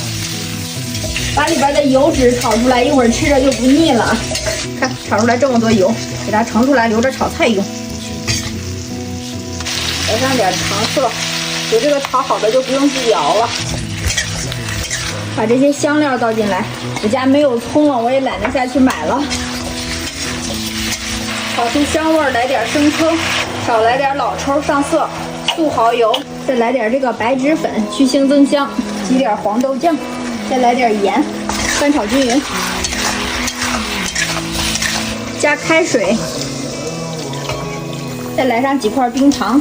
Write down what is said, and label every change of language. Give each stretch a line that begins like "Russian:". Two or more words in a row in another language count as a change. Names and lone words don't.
Chinese: 把裡邊的油脂炒出來，一會兒吃着就不膩了。看，炒出來這麼多油，給它盛出來留着炒菜用。來上點糖色，有這個炒好的就不用去舀了。把這些香料倒進來，我家沒有蔥了，我也懶得下去買了。炒出香味兒，來點生抽，少來點老抽上色，素蠔油，再來點這個白芷粉去腥增香，擠點黃豆醬。再來點鹽，翻炒均勻，加開水，再來上幾塊冰糖。